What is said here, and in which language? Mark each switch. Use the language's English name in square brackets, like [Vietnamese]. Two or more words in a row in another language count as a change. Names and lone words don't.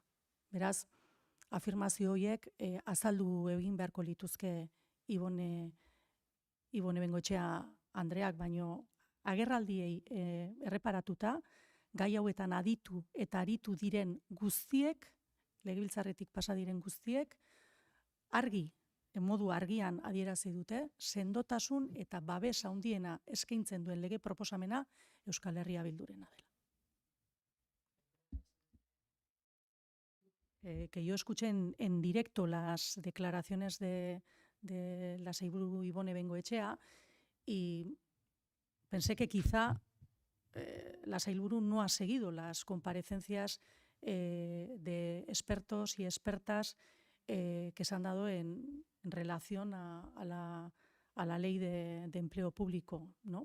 [Basque] Beraz, afirmazio horiek azaldu egin beharko lituzke Ibone Bengoetxea Andreak, baino agerraldiei erreparatuta, gai hauetan aditu eta aritu diren guztiek, legebiltzarretik pasa diren guztiek, modu argian adierazi dute, sendotasun eta babes handiena eskaintzen duen lege proposamena Euskal Herria Bildurena dela. [Spanish] Que yo escuché en directo las declaraciones de la sailburu Ibone Bengoetxea y pensé que quizá la sailburu no ha seguido las comparecencias de expertos y expertas que se han dado en relación a la ley de empleo público, ¿no?